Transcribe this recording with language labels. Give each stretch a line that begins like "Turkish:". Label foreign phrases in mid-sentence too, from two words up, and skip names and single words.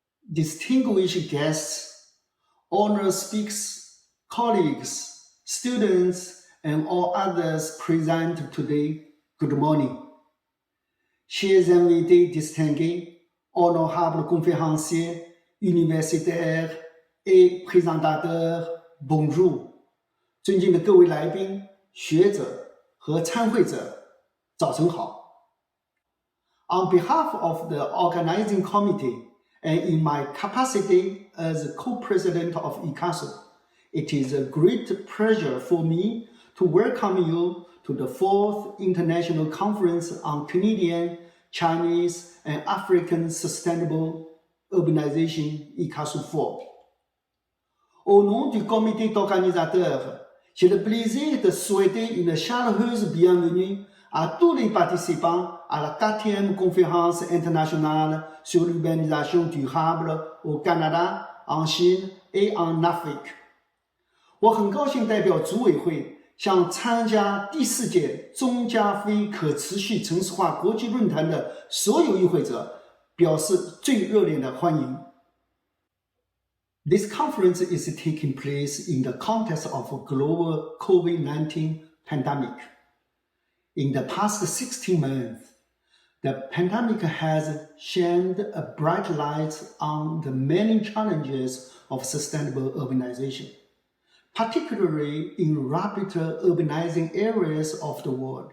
English: distinguished guests, honored speakers, colleagues, students, and all others present today, good morning.
French: Chers invités distingués, honorables conférenciers, universitaires et présentateurs, bonjour.
Chinese: 尊敬的各位来宾、学者和参会者，早晨好。
English: On behalf of the organizing committee and in my capacity as co-president of ICCCASU, it is a great pleasure for me to welcome you to the 4th International Conference on Canadian, Chinese, and African Sustainable Urbanization ICCCASU 4.
French: Au nom du comité d'organisateur, j'ai le plaisir de souhaiter une chaleureuse bienvenue à tous les participants à la 4e conférence internationale sur l'urbanisation durable au Canada, en Chine et en Afrique.
Chinese: 我很高兴代表组委会向参加第4届中加非可持续城市化国际论坛的所有与会者表示最热烈的欢迎。
English: This conference is taking place in the context of a global COVID-19 pandemic. In the past 16 months, the pandemic has shined a bright light on the many challenges of sustainable urbanization, particularly in rapidly urbanizing areas of the world.